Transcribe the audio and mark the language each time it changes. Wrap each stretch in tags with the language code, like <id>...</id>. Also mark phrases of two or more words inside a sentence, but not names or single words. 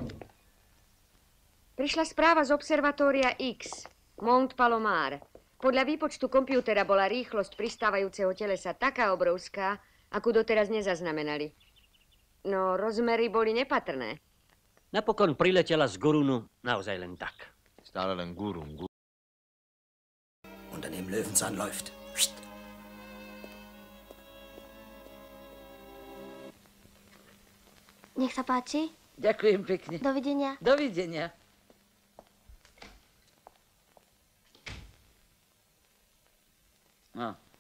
<sk>Prišla správa z observatória X, Mont Palomar. Podľa výpočtu kompjútera bola rýchlosť pristávajúceho telesa taká obrovská, akú doteraz nezaznamenali. No, rozmery boli nepatrné. Napokon priletela z Gurunu naozaj len tak. Stále len Gurun.</sk> <de>Unternehmen Löwenzahn läuft.</de> <sk>Nech sa páči. Ďakujem pekne. Dovidenia. Dovidenia. No.</sk>